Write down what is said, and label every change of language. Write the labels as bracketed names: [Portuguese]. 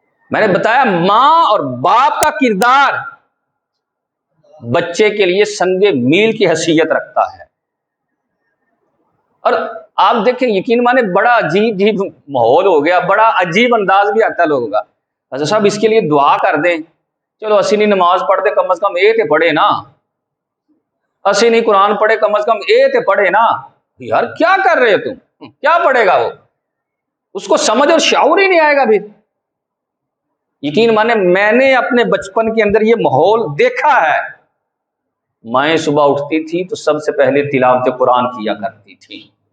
[Urdu] میں نے بتایا ماں اور باپ کا کردار بچے کے لیے سنگ میل کی حیثیت رکھتا ہے. اور آپ دیکھیں یقین مانے بڑا عجیب ماحول ہو گیا، بڑا عجیب انداز بھی آتا ہے لوگوں کا. حضرت صاحب اس کے لیے دعا کر دیں. [Punjabi] چلو اسی نہیں نماز پڑھتے، کم از کم اے تے پڑھے نا. اسی نہیں قرآن پڑھے، کم از کم اے تے پڑھے نا. [Urdu] یار کیا کر رہے ہو تم؟ کیا پڑھے گا وہ؟ اس کو سمجھ اور شعور ہی نہیں آئے گا. پھر یقین مانے میں نے اپنے بچپن کے اندر یہ ماحول دیکھا ہے. مائیں صبح اٹھتی تھی تو سب سے پہلے تلاوت قرآن کیا کرتی تھی.